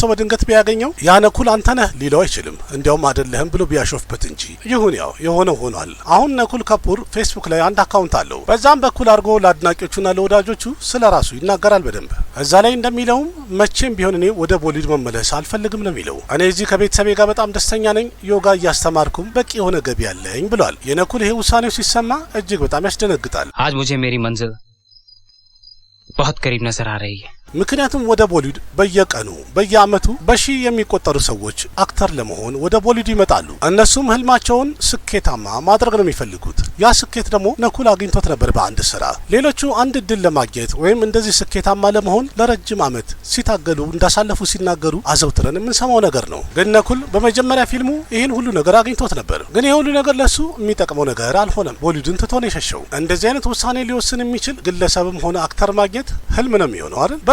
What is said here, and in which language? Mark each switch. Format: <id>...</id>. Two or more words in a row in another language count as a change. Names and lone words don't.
<am>ሰው በድንገት ቢያገኘው ያ ነኩል አንተ ነህ ሊለው አይችልም። እንዲያውም አይደለህም ብሎ ቢያሾፍበት እንጂ። ይሁን ያው የሆነው ሆኗል። አሁን ነኩል ከፑር ፌስቡክ ላይ አንድ አካውንት አለው። በዛም በኩል አድርጎ ለአድናቂዎቹና ለወዳጆቹ ስለ ራሱ ይናገራል በደንብ። እዛ ላይ እንደሚለውም መቼም ቢሆን እኔ ወደ ቦሊውድ መመለስ አልፈልግም ነው የሚለው። እኔ እዚህ ከቤተሰቤ ጋር በጣም ደስተኛ ነኝ፣ ዮጋ እያስተማርኩም በቂ የሆነ ገቢ ያለኝ ብሏል። የነኩል ይሄ ውሳኔው ሲሰማ እጅግ በጣም ያስደነግጣል።</am> <hi>आज मुझे मेरी मंजिल बहुत करीब नजर आ रही है।</hi> <am>ምክንያቱም ወደ ቦሊውድ በየቀኑ በየአመቱ በሺህ የሚቆጠሩ ሰዎች አክተር ለመሆን ወደ ቦሊውድ ይመጣሉ። እነሱም ህልማቸውን ስኬታማ ማድረግ ነው የሚፈልጉት። ያ ስኬት ደግሞ ነኩል አግኝቶት ነበር በአንድ ስራ። ሌሎቹ አንድ እድል ለማግኘት ወይም እንደዚህ ስኬታማ ለመሆን ለረጅም አመት ሲታገሉ እንዳሳለፉ ሲናገሩ አዘውትረን የምንሰማው ነገር ነው። ግን ነኩል በመጀመሪያ ፊልሙ ይህን ሁሉ ነገር አግኝቶት ነበር። ግን ይህ ሁሉ ነገር ለሱ የሚጠቅመው ነገር አልሆነም። ቦሊውድን ትቶ ነው የሸሸው። እንደዚህ አይነት ውሳኔ ሊወስን የሚችል ግለሰብም ሆነ አክተር ማግኘት ህልም ነው የሚሆነው አይደል?</am>